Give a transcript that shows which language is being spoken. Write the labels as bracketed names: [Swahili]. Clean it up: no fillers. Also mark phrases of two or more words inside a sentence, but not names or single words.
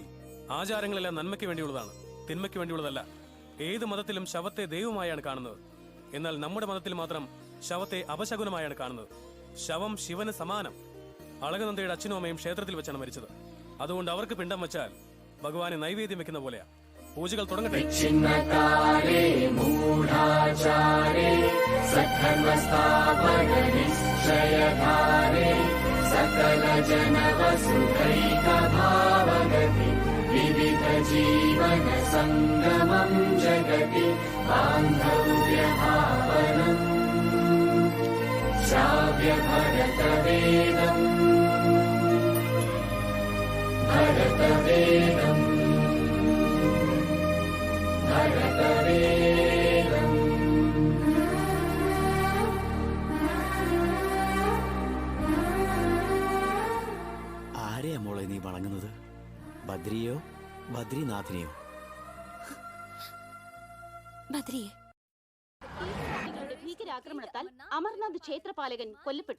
[Malayalam] ആചാരങ്ങളെല്ലാം നന്മയ്ക്ക് വേണ്ടിയുള്ളതാണ്, തിന്മയ്ക്ക് വേണ്ടിയുള്ളതല്ല. ഏത് മതത്തിലും ശവത്തെ ദൈവമായാണ് കാണുന്നത്. എന്നാൽ നമ്മുടെ മതത്തിൽ മാത്രം ശവത്തെ അപശകുനമായാണ് കാണുന്നത്. ശവം ശിവന് സമാനം. അളകനന്ദയുടെ അച്ഛനും അമ്മയും ക്ഷേത്രത്തിൽ വെച്ചാണ് മരിച്ചത്. അതുകൊണ്ട് അവർക്ക് പിണ്ടം വെച്ചാൽ ഭഗവാനെ നൈവേദ്യം വെക്കുന്ന പോലെയാ. പൂജകൾ തുടങ്ങട്ടെ. [Sanskrit] छिन्नकारे मूढाचारे सद्धर्मस्थापन निश्चयधारे सकल जनवसुधैकभावगति विविध जीवन संगमं जगति बान्धव्यभावनम् श्राव्य भरतवेदम् भरतवेदम् भरतवेदम्. [Malayalam] ആരെയാ മോളെ നീ വണങ്ങുന്നത്? ബദ്രിയോ ബദ്രിനാഥിനെയോ? ബദ്രിയെ. ഭീകരാക്രമണത്താൽ അമർനാഥ് ക്ഷേത്രപാലകൻ കൊല്ലപ്പെട്ടു.